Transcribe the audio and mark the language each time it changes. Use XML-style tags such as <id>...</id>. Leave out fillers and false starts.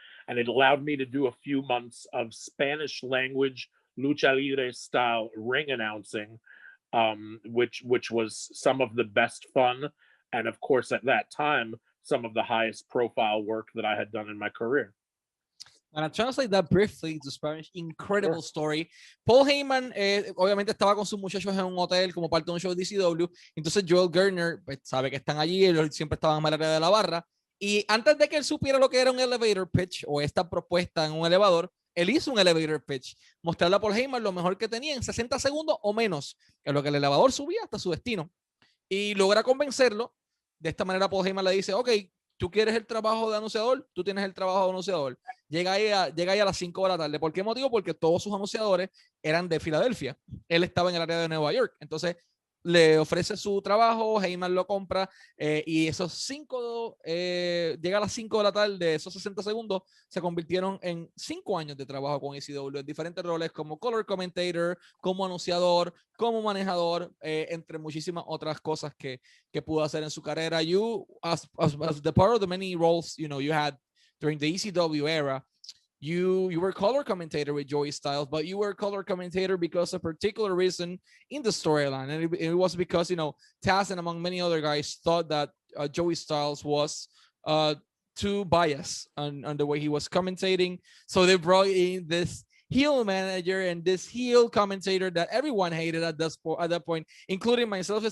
<en>And it allowed me to do a few months of Spanish language lucha libre style ring announcing, which was some of the best fun, and of course at that time some of the highest profile work that I had done in my career. And I translate that briefly to Spanish. Incredible Sure. Story.</en> <es>Paul Heyman, obviamente estaba con sus muchachos en un hotel como parte de un show de DCW. Entonces Joel Gertner, pues, sabe que están allí, ellos siempre estaban en el área de la barra. Y antes de que él supiera lo que era un elevator pitch o esta propuesta en un elevador, él hizo un elevator pitch, mostrarle a Paul Heyman lo mejor que tenía en 60 segundos o menos, en lo que el elevador subía hasta su destino. Y logra convencerlo. De esta manera Paul Heyman le dice, ok, tú quieres el trabajo de anunciador, tú tienes el trabajo de anunciador. Llega ahí a las 5 de la tarde. ¿Por qué motivo? Porque todos sus anunciadores eran de Filadelfia. Él estaba en el área de Nueva York. Entonces le ofrece su trabajo, Heyman lo compra, y esos 5, llega a las 5 de la tarde, esos 60 segundos se convirtieron en 5 años de trabajo con ECW en diferentes roles como color commentator, como anunciador, como manejador, entre muchísimas otras cosas que pudo hacer en su carrera.</es> <en>You, as the part of the many roles you had during the ECW era, you were color commentator with Joey Styles, but you were color commentator because of a particular reason in the storyline, and it was because Taz and among many other guys thought that Joey Styles was too biased on the way he was commentating, so they brought in this heel manager and this heel commentator that everyone hated at that point, including myself.</en>